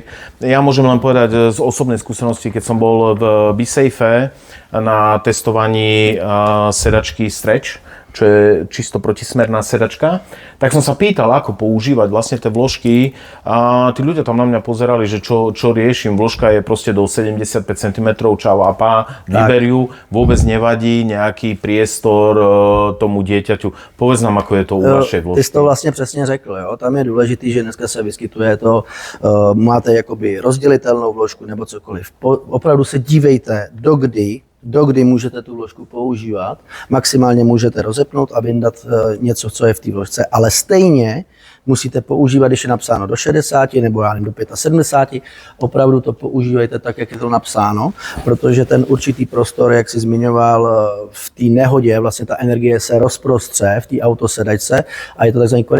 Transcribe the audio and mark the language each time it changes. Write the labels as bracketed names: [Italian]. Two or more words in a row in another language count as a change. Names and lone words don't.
[Slovak] Ja môžem len povedať z osobnej skúsenosti, keď som bol v BeSafe na testovaní sedačky Stretch, čo je čisto protismerná sedačka, tak som sa pýtal, ako používať vlastne tie vložky a tí ľudia tam na mňa pozerali, že čo riešim. Vložka je proste do 75 cm, čau a pá, vyber vôbec nevadí nejaký priestor tomu dieťaťu. Povedz nám, ako je to u vašej vložky. [Czech] Ty jsi to vlastně přesně řekl, jo? Tam je důležitý, že dneska se vyskytuje to, máte jakoby rozdělitelnou vložku nebo cokoliv. Opravdu se dívejte, dokdy můžete tu vložku používat. Maximálně můžete rozepnout a vyndat něco, co je v té vložce, ale stejně musíte používat, když je napsáno do 60 nebo já nevím, do 75, opravdu to používejte tak, jak je to napsáno, protože ten určitý prostor, jak jsi zmiňoval, v té nehodě, vlastně ta energie se rozprostře v té autosedačce a je to takzvaný korigujeme.